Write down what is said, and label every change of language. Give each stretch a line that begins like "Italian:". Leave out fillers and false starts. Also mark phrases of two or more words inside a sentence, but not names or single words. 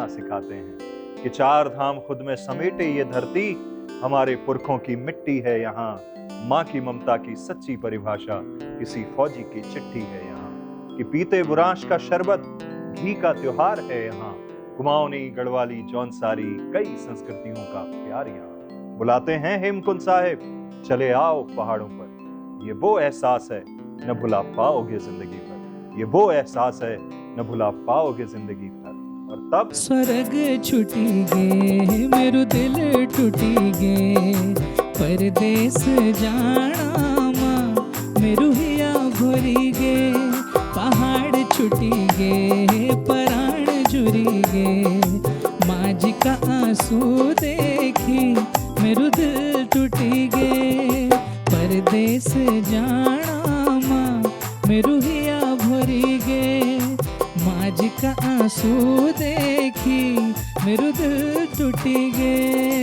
Hindi: सिखाते हैं, कि चार धाम खुद में समेटे ये धरती हमारे पुरखों की मिट्टी है यहाँ, माँ की ममता की सच्ची परिभाषा किसी फौजी की चिट्ठी है यहाँ, कि पीते बुरांश का शरबत घी का त्योहार है यहाँ, कुमाऊनी गढ़वाली जौनसारी कई संस्कृतियों का प्यार यहाँ, बुलाते हैं हेमकुंड साहिब चले आओ पहाड़ों पर, ये वो एहसास है न भुला पाओगे जिंदगी पर, ये वो एहसास है न भुला पाओगे जिंदगी पर। और तब
Garhwali: स्वर्ग छुटी गे मेरो दिल टूटी गे, परदेस जाना माँ मेरो हिया भरी गे, पहाड़ छुटी गे पराण जुरी गे, माँ जी का आंसू देखी मेरो दिल टूटी गे, परदेस जाना माँ मेरो हिया भरी गे, माँ जी का आंसू देखी मेरो दिल टूटी गे।